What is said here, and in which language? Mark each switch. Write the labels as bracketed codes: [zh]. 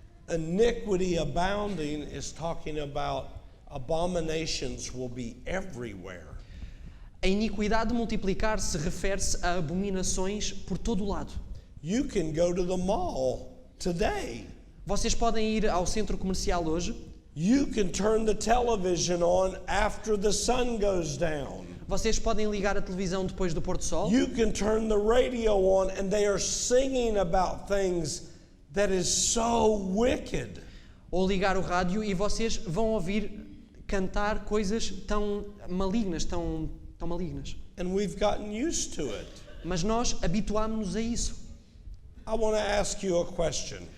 [en] Iniquity abounding is talking about abominations will be everywhere. [pt] A iniquidade multiplicar-se refere-se a abominações por todo o lado. [en] You can go to the mall today. [pt] Vocês podem ir ao centro comercial hoje. [en] You can turn the television on after the sun goes down. [pt] Vocês podem ligar a televisão depois do pôr do sol. [en] You can turn the radio on and they are singing about things that is so wicked. [pt] Ou ligar o rádio e vocês vão ouvir cantar coisas tão malignas, tão malignas. [en] And we've gotten used to it. [pt] Mas nós habituámos-nos a isso. [en] I want to ask you a question.